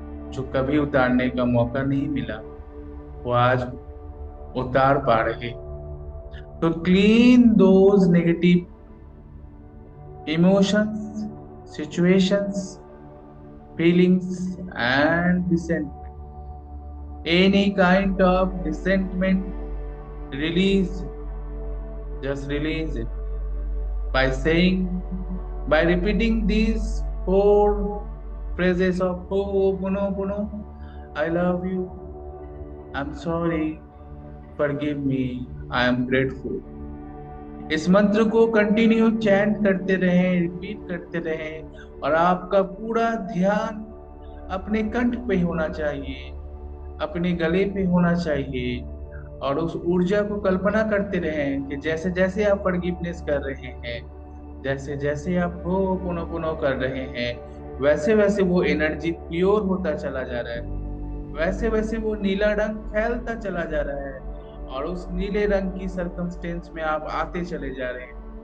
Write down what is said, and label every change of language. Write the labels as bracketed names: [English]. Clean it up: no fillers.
[Hindi] जो कभी उतारने का मौका नहीं मिला, वो आज उतार पा रहे। [English] तो clean those negative emotions, situations, feelings, and resentment. Any kind of resentment, release, just release it by saying, by repeating these four phrases of Ho'oponopono. I love you, I'm sorry, forgive me, I am grateful. [Hindi] इस मंत्र को continue chant करते रहें, repeat करते रहें, और आपका पूरा ध्यान अपने कंठ पे होना चाहिए, अपने गले पे होना चाहिए। और उस ऊर्जा को कल्पना करते रहें कि जैसे जैसे आप फॉरगिवनेस कर रहे हैं, जैसे जैसे आप हो पुनो पुनो कर रहे हैं, वैसे वैसे वो एनर्जी प्योर होता चला जा रहा है, वैसे वैसे वो नीला रंग फैलता चला जा रहा है, और उस नीले रंग की सरकमस्टेंस में आप आते चले जा रहे हैं।